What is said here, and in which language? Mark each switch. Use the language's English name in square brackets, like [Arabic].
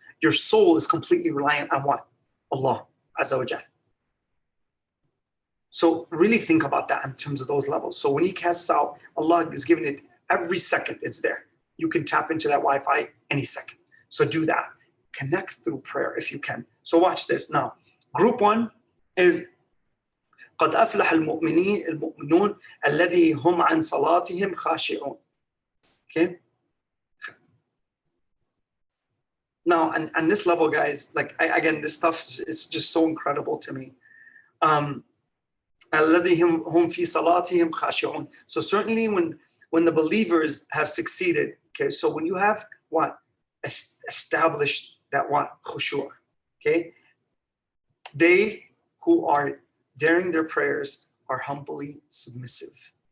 [English] Your soul is completely reliant on what? Allah Azza wa Jal. So really think about that in terms of those levels. So when He casts out, Allah is giving it every second, it's there. You can tap into that Wi-Fi any second. So do that. Connect through prayer if you can. So watch this now. Group 1 is [Arabic] قد أفلح المؤمنون الذي هم عن صلاتهم خاشعون. [English] Okay. Now, on this level, guys, like again, this stuff is just so incredible to me. [Arabic] الذي هم في صلاتهم خاشعون. [English] So certainly when the believers have succeeded, okay, so when you have what? Established that what? Khushu', okay? They who are during their prayers are humbly submissive.